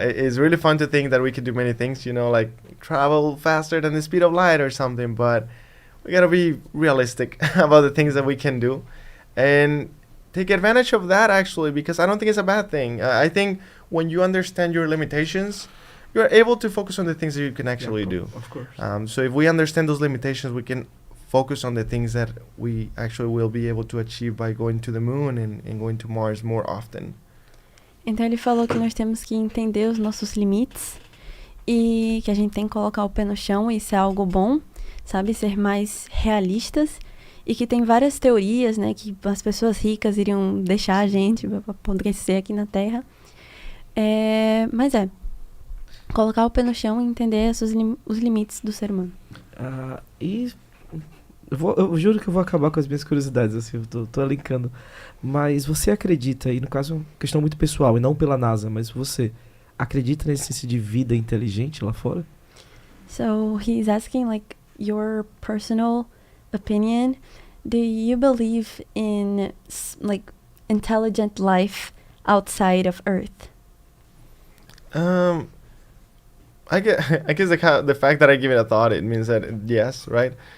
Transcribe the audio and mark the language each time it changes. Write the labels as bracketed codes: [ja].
[en] It's really fun to think that we can do many things, you know, like travel faster than the speed of light or something, but we gotta be realistic about the things that we can do and take advantage of that, actually, because I don't think it's a bad thing. I think when you understand your limitations, you're able to focus on the things that you can actually do. Of course. So if we understand those limitations, we can focus on the things that we actually will be able to achieve by going to the moon and going to Mars more often. [pt] Então ele falou que nós temos que entender os nossos limites e que a gente tem que colocar o pé no chão e isso é algo bom, sabe? Ser mais realistas e que tem várias teorias, né? Que as pessoas ricas iriam deixar a gente para apodrecer aqui na Terra. Mas colocar o pé no chão e entender os limites do ser humano. E eu juro que eu vou acabar com as minhas curiosidades, assim, eu tô linkando. Mas você acredita, e no caso é uma questão muito pessoal, e não pela NASA, mas você acredita na existência de vida inteligente lá fora? [en] So he's asking like your personal opinion. Do you believe in like intelligent life outside of Earth? I guess the fact that I give it a thought, it means that yes, right?